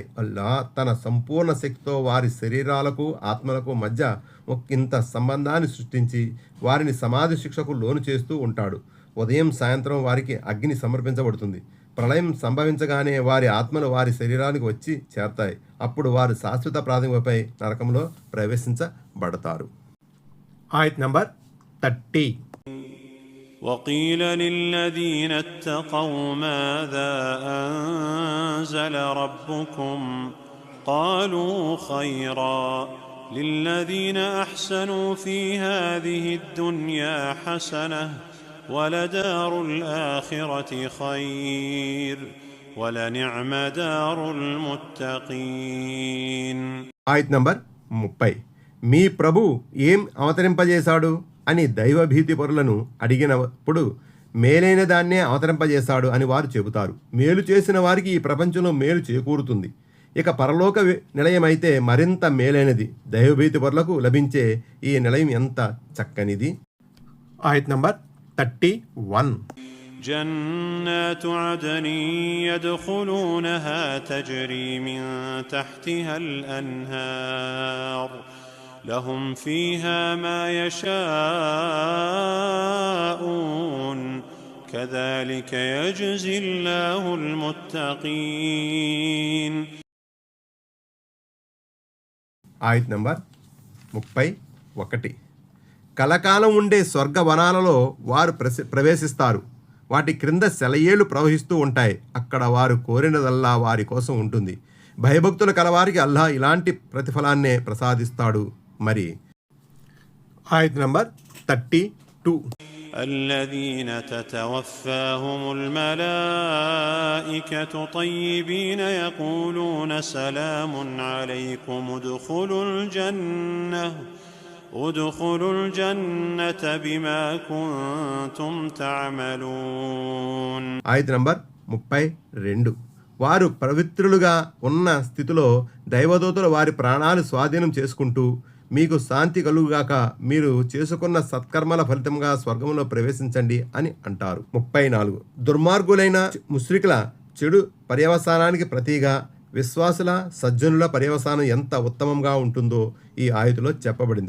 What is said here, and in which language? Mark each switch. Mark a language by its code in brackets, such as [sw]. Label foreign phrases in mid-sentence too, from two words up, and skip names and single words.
[te] అల్లాహ్ తన సంపూర్ణ శక్తితో వారి శరీరాలకు ఆత్మలకు మధ్య ఒకంత సంబంధాన్ని సృష్టించి వారిని సమాధి శిక్షకు లోను చేస్తూ ఉంటాడు. ఉదయం సాయంత్రం వారికి అగ్ని సమర్పించబడుతుంది. ప్రళయం సంభవించగానే వారి ఆత్మలు వారి శరీరానికి వచ్చి చేరతాయి. అప్పుడు వారు శాశ్వత ప్రాతిపదికపై నరకంలో ప్రవేశించబడతారు. ఆయత్ నంబర్ 30. [ar] وقيل للذين اتقوا ماذا أنزل ربكم قالوا خيرا للذين أحسنوا في هذه الدنيا حسنة ولدار الآخرة خير ولنعم دار المتقين. [te] ఆయత్ నంబర్ 30. మీ ప్రభు ఏం అవతరింపజేశాడు అని దైవభీతి పరులను అడిగినప్పుడు మేలైన దాన్నే అవతరింపజేశాడు అని వారు చెబుతారు. మేలు చేసిన వారికి ఈ ప్రపంచంలో మేలు చేకూరుతుంది, ఇక పరలోక నిలయమైతే మరింత మేలైనది. దైవభీతి పరులకు లభించే ఈ నిలయం ఎంత చక్కనిది. ఆయత్ నంబర్ 31. [ar] جنات عدن يدخلونها تجري من تحتها الأنهار لهم فيها ما يشاءون كذلك يجزي الله المتقين. [te] ఆయత్ నంబర్ 31. కలకాలం ఉండే స్వర్గవనాలలో వారు ప్రవేశిస్తారు. వాటి క్రింద సెలయేళ్లు ప్రవహిస్తూ ఉంటాయి. అక్కడ వారు కోరినదల్లా వారి కోసం ఉంటుంది. భయభక్తుల కలవారికి అల్లాహ్ ఇలాంటి ప్రతిఫలాన్నే ప్రసాదిస్తాడు. మరి ఆయత్ నంబర్ 32. [ar] الذين تتوفاهم الملائكة طيبين يقولون سلام عليكم ادخلوا الجنة بما كنتم تعملون. [te] ఆయత్ నంబర్ 32. వారు పవిత్రులుగా ఉన్న స్థితిలో దైవదూతలు వారి ప్రాణాలు స్వాధీనం చేసుకుంటూ మీకు శాంతి కలుగుగాక, మీరు చేసుకున్న సత్కర్మల ఫలితంగా స్వర్గంలో ప్రవేశించండి అని అంటారు. 34. దుర్మార్గులైన ముశ్రికుల చెడు పర్యవసానానికి ప్రతిగా విశ్వాసుల సజ్జనుల పర్యవసానం ఎంత ఉత్తమంగా ఉంటుందో ఈ ఆయతులో చెప్పబడింది.